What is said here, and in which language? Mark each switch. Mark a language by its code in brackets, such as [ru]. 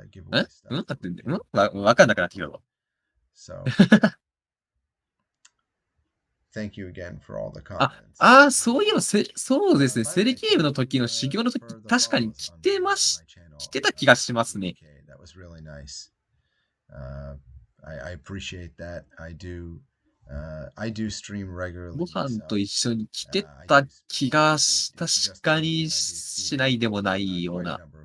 [ja] だってわかんなくなってきたぞ。 [en] Thank you again for all the comments. [ja] そういえばそうですね。セルゲームの時の修行の時、確かに着てた気がしますね。 [en] That was really nice. I appreciate that. I do stream regularly. [ja] ご飯と一緒に着てた気が確かにしないでもないような。